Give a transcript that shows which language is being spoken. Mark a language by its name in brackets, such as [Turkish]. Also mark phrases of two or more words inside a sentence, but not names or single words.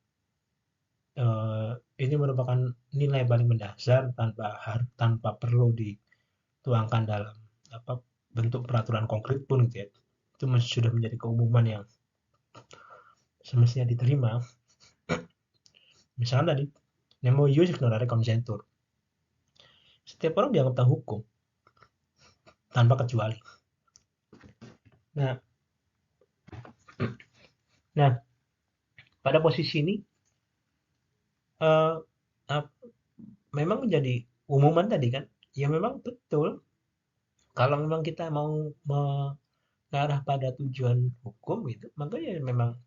[Indonesian] ini merupakan nilai paling mendasar tanpa perlu dituangkan dalam bentuk peraturan konkret pun gitu ya, itu sudah menjadi keumuman yang semestinya diterima. Misalnya tadi [Latin] nemo ius ignorare consentur, [Indonesian] setiap orang dianggap tahu hukum tanpa kecuali. Nah, pada posisi ini memang menjadi umuman tadi kan, ya memang betul kalau memang kita mau mengarah pada tujuan hukum gitu, maka ya memang